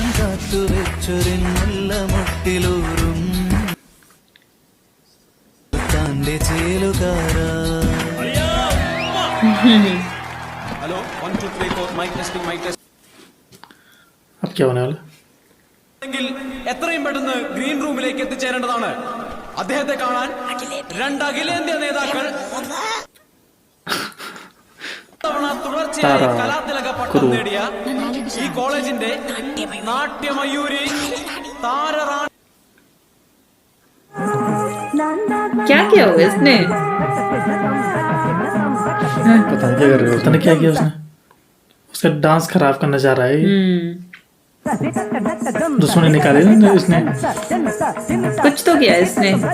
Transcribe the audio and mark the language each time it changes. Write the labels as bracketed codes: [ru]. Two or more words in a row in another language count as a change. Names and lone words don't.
[en] hello 1 2 3 4 mic testing [hi] अब क्या होने वाला? [ml] എങ്കിൽ എത്രയും പെട്ടെന്ന് ഗ്രീൻ റൂമിലേക്ക് എത്തിച്ചേരേണ്ടതാണ്. അദ്ദേഹത്തെ കാണാൻ 2 അഖിലേന്ത്യാ നേതാക്കൾ തവണ തുടർച്ചയായി കലാതിലക പട്ടം നേടിയ ഈ കോളേജിന്റെ നാട്യമയൂരി താരറാണി. [hi] क्या किया हुआ इसने? पता नहीं क्या कर रहे हो, पता नहीं क्या किया उसने। उसका डांस खराब करना चाह रहा है ये। दुश्मनी निकाले ना इसने। कुछ तो किया इसने।